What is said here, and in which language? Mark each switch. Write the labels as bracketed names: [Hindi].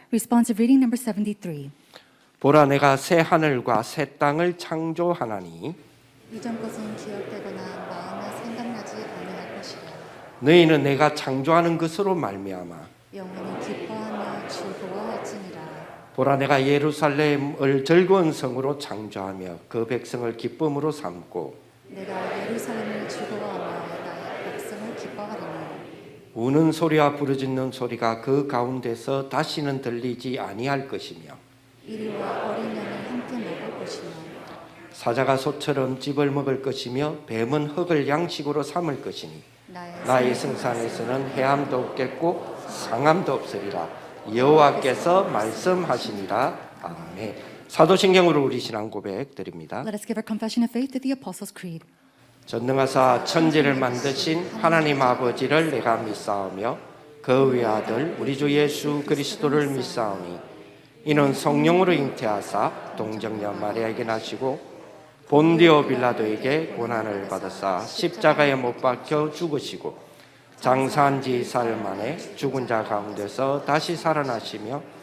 [English] Responsive reading number 73. [Korean] 보라 내가 새 하늘과 새 땅을 창조하나니 이전 것은 기억되거나 마음에 생각나지 아니할 것이라. 너희는 내가 창조하는 것으로 말미암아 영원히 기뻐하며 즐거워할지니라. 보라 내가 예루살렘을 즐거운 성으로 창조하며 그 백성을 기쁨으로 삼고 내가 예루살렘을 즐거워하며 나의 백성을 기뻐하리니. 우는 소리와 부르짖는 소리가 그 가운데서 다시는 들리지 아니할 것이며 이리와 어린 양이 함께 먹을 것이며 사자가 소처럼 찝을 먹을 것이며 뱀은 흙을 양식으로 삼을 것이니 나의 생산에서는 해함도 없겠고 상함도 없으리라. 여호와께서 말씀하시니라. 아멘. 사도신경으로 우리 신앙 고백 드립니다. [English] Let us give our confession of faith to the Apostles' Creed. [Korean] 전능하사 천지를 만드신 하나님 아버지를 내가 믿사오며 그 외아들 우리 주 예수 그리스도를 믿사오니 이는 성령으로 잉태하사 동정녀 마리아에게 나시고 본디오 빌라도에게 고난을 받으사 십자가에 못 박혀 죽으시고 장사한 지 사흘 만에 죽은 자 가운데서 다시 살아나시며